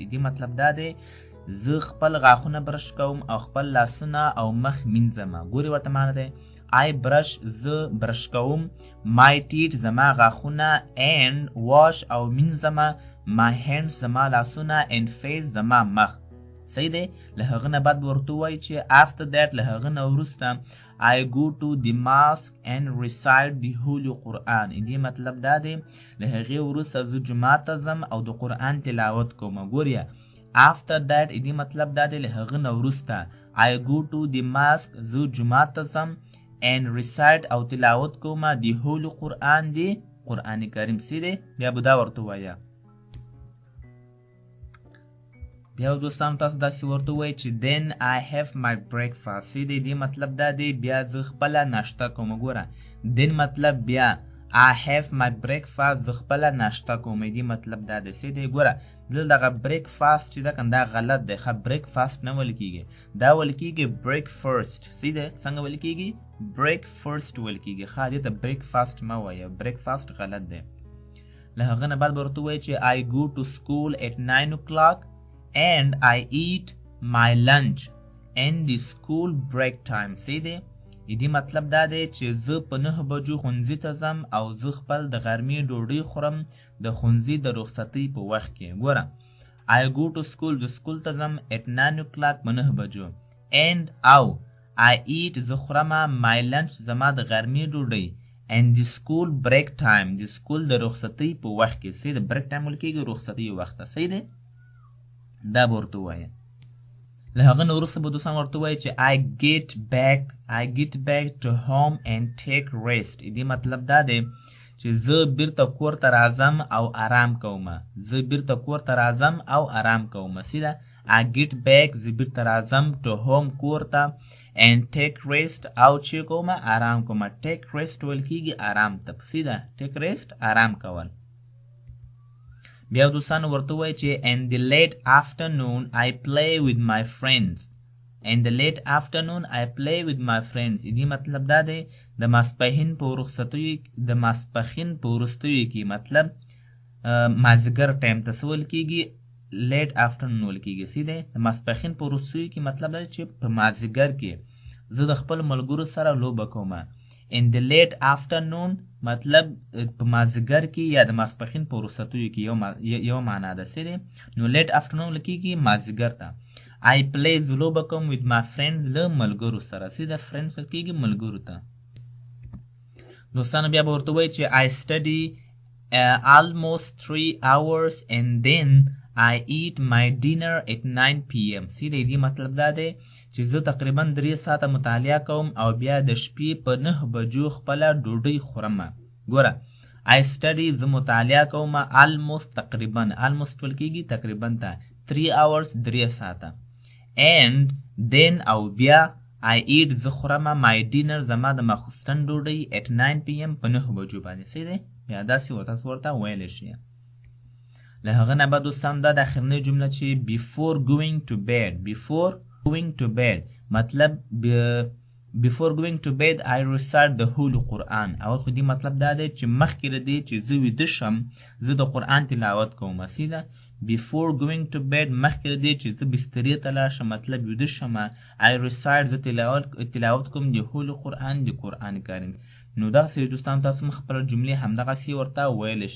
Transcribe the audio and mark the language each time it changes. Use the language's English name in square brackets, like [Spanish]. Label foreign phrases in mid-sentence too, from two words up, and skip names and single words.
[Pashto] دې مطلب دا دی زه خپل غاښونه برش کوم او خپل لاسونه او مخ مینځم. ګورې ورته معنا دی [English] I brush, [Pashto] زه برش کوم، [English] my teeth [Pashto] زما غاښونه، [English] and wash [Pashto] او مینځم، [English] my hands [Pashto] زما لاسونه، [English] and face [Pashto] زما مخ. صحیح دی. له هغه نه بعد به ورته ووایي چې [English] after that، [Pashto] له هغه نه وروسته [English] I go to the mosque and recite the holy Quran. [Pashto] دې مطلب دا دی له هغې وروسته زه جومات ته ځم او د قرآن تلاوت کوم. ګورې [English] after that [Pashto] دې مطلب دا دی له هغه نه وروسته [English] I go to the mosque، [Pashto] زه جومات ته ځم، [English] and recite [Pashto] او تلاوت کوم [English] the holy Quran، [Pashto] دی قرآن کریم سي دی. بیا به دا ورته وایه. بیا دوستانو تاسو داسې ورته وایي چې [English] then I have my breakfast. [Pashto] سي دی. دې مطلب دا دی بیا زه خپله ناشته کوم. ګوره then مطلب بیا [English] I have my breakfast، [Pashto] زه خپله ناشته کوم. دې مطلب دا دی سي دی. ګوره دلته دغه [English] breakfast [Pashto] چې ده کنه دا غلط دی. ښه [English] breakfast [Pashto] نه ویل کېږي، دا ویل کېږي [English] break first. [Pashto] سي دی. څنګه ویل کېږي؟ [English] break first [Pashto] ویل کېږي. ښه دې ته [English] breakfast [Pashto] مه وایه، [English] breakfast [Pashto] غلط دی. له هغه نه بعد به ورته ووایي چې [English] I go to school at 9 o'clock and I eat my lunch in the school break time. [Pashto] سي دی. دې مطلب دا دی چې زه په 9 بجو ښوونځي ته ځم او زه خپل د غرمې ډوډۍ خورم د ښوونځي د رخصتۍ په وخت کې. [English] ګوره I go to school، [Pashto] زه سکول ته ځم [English] at 9 o'clock [Pashto] په 9 بجو، [English] and او I eat، [Pashto] زه خورم [English] my lunch [Pashto] زما د غرمې ډوډۍ، [English] and the school break time، [Pashto] د سکول د رخصتۍ په وخت کې. صحیح د [English] break time [Pashto] ویل کېږي رخصتۍ وخت ته. صحیح دی. دا به ورته ووایه. له هغه نه وروسته به دوستان ورته وایي چې [English] I get back to home and take rest. [Pashto] دې مطلب دا دی چې زه بیرته کور ته راځم او آرام کوم. زه بیرته کور ته راځم او آرام کوم. [English] سیده I get back، [Pashto] زه بیرته راځم [English] to home [Pashto] کور ته، [English] and take rest [Pashto] او چې کوم آرام کوم. [English] take rest [Pashto] ویل کېږي آرام ته. سیده [English] take rest [Pashto] آرام کول. بیا دوستانو ورته وایي چې [English] in the late afternoon I play with my friends. in the late afternoon I play with my friends. [Pashto] دې مطلب دا دی د ماسپښین په وروستیو کې مطلب مازدیګر ټایم ته څه ویل کېږي؟ [English] late afternoon [Pashto] ویل کېږي. سي دی. د ماسپښین په وروستیو کې مطلب دا دی چې په مازدیګر کې زه د خپل ملګرو سره لوبه کوم. [English] in the late afternoon [Pashto] مطلب په مازدیګر کې یا د ماسپښین په وروستیو کې یو معنا ده. سي دی. نو [English] late afternoon [Pashto] ویل کېږي مازدیګر ته. [English] I play، [Pashto] زه لوبه کوم [English] with my friends، [Pashto] له ملګرو سره. سي د friends ویل کېږي ملګرو ته. دوستانو بیا به ورته وایي چې [English] I study almost 3 hours and then I eat my dinner at 9 PM. [Pashto] سي دی. دې مطلب دا دی چې زه تقریبا 3 ساعته مطالعه کوم او بیا د شپې په 9 بجو خپله ډوډۍ خورم. [English] ګوره I study، [Pashto] زه مطالعه کوم، almost تقریبا، almost ویل کېږي تقریبا ته، 3 hours 3 ساعته، [English] and then [Pashto] او بیا [English] I eat، [Pashto] زه خورم [English] my dinner [Pashto] زما د ماخوستن ډوډۍ [English] at 9 PM [Pashto] په 9 بجو باندې. سي دی. بیا داسې تاسو ورته ویلی شئ. له هغه نه بعد دوستان دا د اخرنۍ جمله چې [English] before going to bed مطلب before going to bed I recite the holy Quran. [Pashto] اول خو دې مطلب دا دی چې مخکې له دې چې زه ویده شم زه د قرآن تلاوت کوم. سیده [English] before going to bed [Pashto] مخکې له دې چې زه بسترې ته لاړ شم مطلب ویده شم [English] I recite، [Pashto] زه تلاوت کوم د [English] holy Quran، [Pashto] د قرآن کریم. نو دغسې دوستان تاسو هم خپله جملې همدغسې ورته ویلی شئ.